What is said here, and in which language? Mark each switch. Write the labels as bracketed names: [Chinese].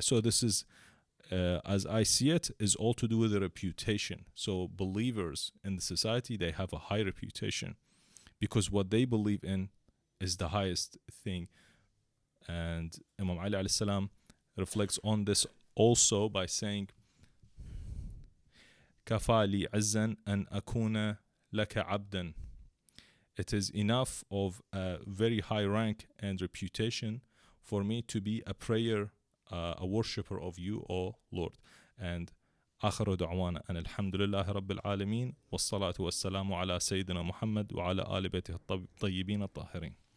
[English] So this is, as I see it, is all to do with the reputation. So believers in the society, they have a high reputation because what they believe in is the highest thing. And Imam Ali alayhi salam reflects on this also by saying, [Arabic] كفى لي عزا أن أكون لك عبدا. [English] It is enough of a very high rank and reputation for me to be a prayer, a worshipper of you, O Lord. [Arabic] And آخر دعوانا أن الحمد لله رب العالمين والصلاة والسلام على سيدنا محمد وعلى آل بيته الطيبين الطاهرين.